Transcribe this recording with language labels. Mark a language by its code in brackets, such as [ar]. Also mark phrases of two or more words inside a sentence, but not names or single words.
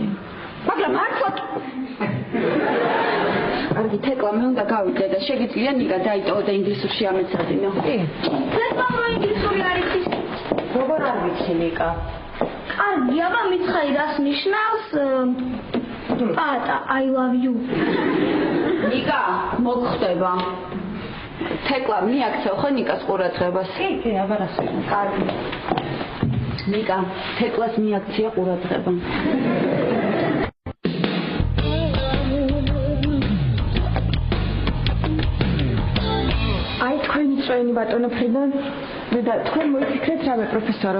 [ka] მაგრამ მართლა კარგი, თეკლა, მე უნდა გავიდე და შეგიძლია ნიკა დაიტოვო და ინგლისურში ამეცადინო. კი. ზეპამო ინგლისური არის ის. როგორ არ ვიცი ნიკა? კარგი, აბა მითხარი რას ნიშნავს? პატა, [en] I love you. [ka] ნიკა, მოგხვდება. თეკლა, მიაქცევ ხო ნიკას ყურადღებას? კი, აბა რას. კარგი. ნიკა, თეკლას მიაქცია ყურადღება. აი თქვენი წვენი ბატონო ფრიდან და თქვენ მოიფიქრეთ რამე პროფესორო.